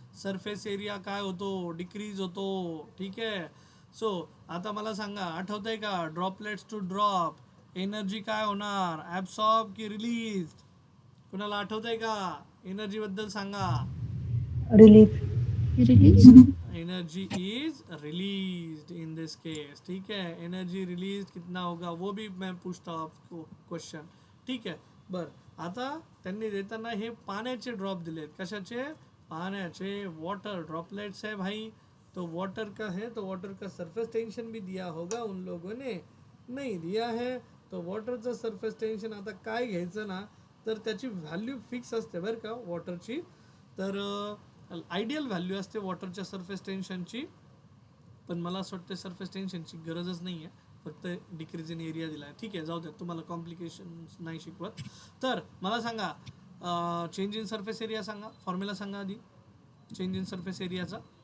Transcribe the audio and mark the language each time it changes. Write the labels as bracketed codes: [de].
[mr] Surface area काय होतो, decrease होतो. ठीक आहे, सो आता मला सांगा, आठवतंय का, ड्रॉपलेट्स टू ड्रॉप एनर्जी काय होणार, ॲब्सॉर्ब की रिलीज. कुणाला आठवतंय का, एनर्जी बद्दल सांगा. [en] Relief. Energy is released in this case. [hi] ठीक है, एनर्जी रिलीज कितना होगा वो भी मैं पूछता हूँ आपको क्वेश्चन. ठीक है, बरं. [mr] आता त्यांनी देताना हे पाण्याचे ड्रॉप दिलेत. कशाचे, पाण्याचे. [hi] वाटर ड्रॉपलेट्स है भाई, तो वाटर का है तो वाटर का सरफेस टेंशन भी दिया होगा उन लोगों ने, नहीं दिया है. [mr] तो वॉटरचं सरफेस टेंशन आता काय घ्यायचं ना, तर त्याची व्हॅल्यू फिक्स असते बरं का वॉटरची. तर आयडियल व्हॅल्यू असते वॉटरच्या सरफेस टेन्शनची, पण मला असं वाटतं सरफेस टेन्शनची गरजच नाही आहे, फक्त डिक्रीज इन एरिया दिला आहे. ठीक आहे, जाऊ द्या, तुम्हाला कॉम्प्लिकेशन नाही शिकवत. तर मला सांगा, चेंज इन सरफेस एरिया सांगा, फॉर्म्युला सांगा आधी चेंज इन सरफेस एरियाचा.